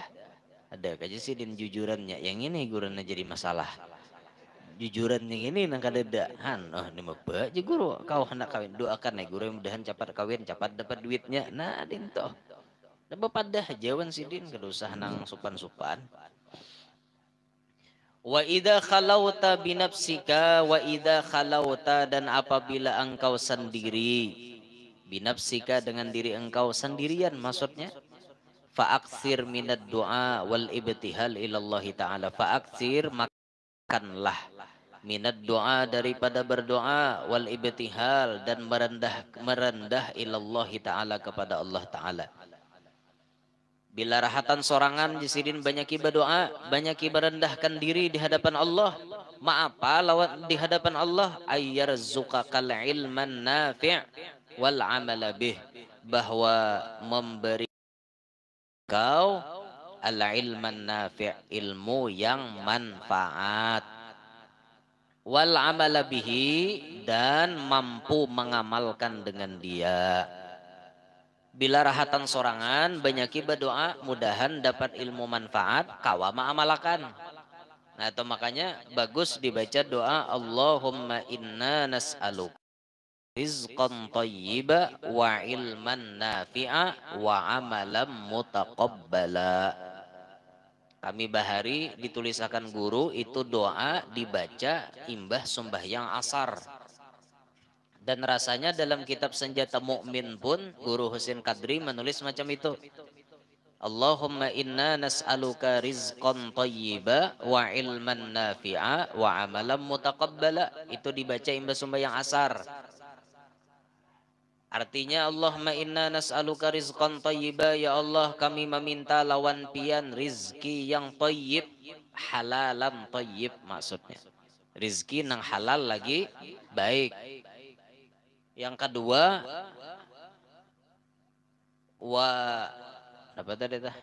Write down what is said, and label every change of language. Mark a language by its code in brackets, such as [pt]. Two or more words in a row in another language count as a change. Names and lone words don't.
[bjn] Ada aja sih din jujurannya. Yang ini gurunya jadi masalah. Jujuran yang ini nang kadada. Oh, ini maba aja guru. Kau hendak kawin doakan guru mudahan capat kawin, capat dapat duitnya. Nah, din toh. Nah, bapadah jawan sidin kada usah nang supan-supan. [ar] وإذا خلوت بنفسك وإذا خلوت, [id] dan apabila engkau sendiri binafsika dengan diri engkau sendirian maksudnya, [ar] فأكثر من الدعاء والابتهال إلى الله تعالى. [id] Fa'aktsir makanlah [ar] من الدعاء [id] daripada berdoa, [ar] والابتهال [id] dan merendah [ar] إلى الله تعالى [id] kepada Allah taala. [bjn] Bila rahatan sorangan jisidin banyak berdoa, banyak merendahkan diri di hadapan Allah. Maapa lawan di hadapan Allah, [ar] أن يرزقك العلم النافع والعمل به, [bjn] bahwa memberi kau [ar] العلم النافع', [bjn] ilmu yang manfaat, [ar] والعمل به, [id] dan mampu mengamalkan dengan dia. [bjn] Bila rahatan sorangan banyak berdoa, mudahan dapat ilmu manfaat, kawa ma'amalakan. Nah itu makanya bagus dibaca doa [ar] اللهم إنا نسألك رزقا طيبا وعلما نافعا وعملا متقبلا. [bjn] Kami bahari ditulisakan guru itu doa dibaca imbah sembahyang asar. [id] Dan rasanya dalam kitab Senjata Mukmin pun Guru Husin Kadri menulis macam itu. [ar] اللهم إنا نسألك رزقا طيبا وعلما نافعا وعملا متقبلا. [bjn] Itu dibaca imbas sembahyang asar. [ar] Artinya اللهم إنا نسألك رزقا طيبا, [bjn] ya Allah kami meminta lawan pian rizki yang tayyib, [ar] حلالا طيبا [bjn] maksudnya. Rizki nang halal lagi baik. Yang kedua, wa apa tadi tah?